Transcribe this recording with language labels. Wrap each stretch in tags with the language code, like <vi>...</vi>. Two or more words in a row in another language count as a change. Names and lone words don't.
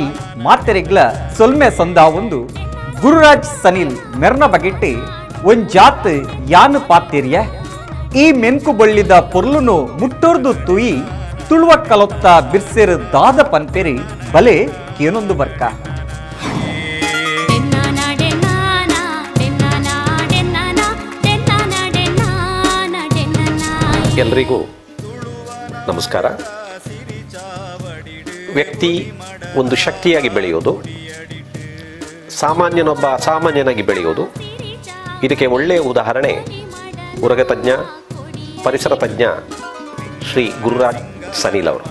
<tcy>ಮಾತೆರೆಗ್ಲ ಸೊಲ್ಮೆ ಸಂದ ಒಂದು ಗುರುರಾಜ್ ಸನಿಲ್ ಮೆರ್ನ ಬಗೆಟ್ಟಿ ಒಂಜಾತ್ ಯಾನು ಪಾತಿರ್ಯ ಈ ಮೆನ್ಕು ಬಳ್ಳಿದ ಪೊರ್ಲುನು ಮುಟ್ಟೋರ್ದು ತುಯಿ ತುಳುವ ಕಲೊತ್ತ ಬಿರ್ಸೆರು ದಾದ ಪನ್ಪೆರಿ ಬಲೆ ಕೇನೊಂದು ಬರ್ಕ.</tcy> <kn>ಎಲ್ರಿಗೂ ನಮಸ್ಕಾರ. ವ್ಯಕ್ತಿ ಒಂದು ಶಕ್ತಿಯಾಗಿ ಬೆಳೆಯೋದು, ಸಾಮಾನ್ಯನೊಬ್ಬ ಅಸಾಮಾನ್ಯನಾಗಿ ಬೆಳೆಯೋದು, ಇದಕ್ಕೆ ಒಳ್ಳೆಯ ಉದಾಹರಣೆ ಉರಗ ತಜ್ಞ, ಪರಿಸರ ತಜ್ಞ ಶ್ರೀ ಗುರುರಾಜ್ ಸನಿಲ್ ಅವರು.</kn>